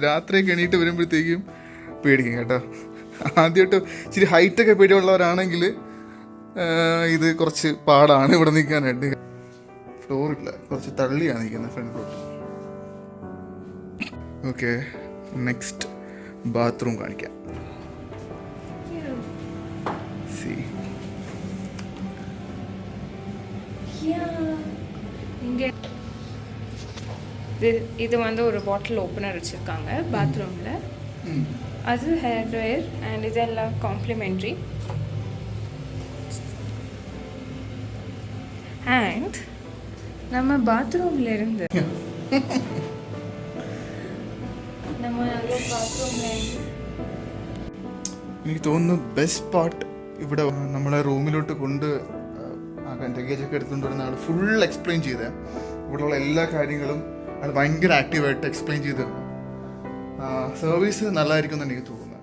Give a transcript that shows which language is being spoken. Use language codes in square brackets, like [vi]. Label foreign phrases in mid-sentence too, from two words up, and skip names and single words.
[ml] രാത്രിയൊക്കെ എണീറ്റ് വരുമ്പോഴത്തേക്കും പേടിക്കും കേട്ടോ. ആദ്യമായിട്ട് ഇച്ചിരി ഹൈറ്റൊക്കെ പേടിയുള്ളവരാണെങ്കിൽ ഇത് കുറച്ച് പാടാണ് ഇവിടെ നിൽക്കാനായിട്ട്. ഫ്ലോറില്ല, കുറച്ച് തള്ളിയാണ് നിൽക്കുന്നത് ഫ്രണ്ടിലോട്ട്. ഓക്കെ, [en] next bathroom [ml] കാണിക്കാം. സി [ta] இது வந்து ஒரு [en] bottle opener [ta] வச்சுருக்காங்க பாத்ரூமில். அது [en] hair dryer. [ta] அண்ட் இதெல்லாம் காம்ப்ளிமெண்ட்ரி. அண்ட் நம்ம பாத்ரூமில் இருந்து [ml] എനിക്ക് തോന്നുന്നു [en] best part [ml] ഇവിടെ നമ്മളെ റൂമിലോട്ട് കൊണ്ട് ലഗേജൊക്കെ എടുത്തുകൊണ്ട് വരുന്ന ആൾ [en] full explain [ml] ചെയ്തേ. ഇവിടെയുള്ള എല്ലാ കാര്യങ്ങളും അത് ഭയങ്കര ആക്റ്റീവായിട്ട് എക്സ്പ്ലെയിൻ ചെയ്ത് സർവീസ് നല്ലതായിരിക്കും എന്ന് എനിക്ക് തോന്നുന്നത്.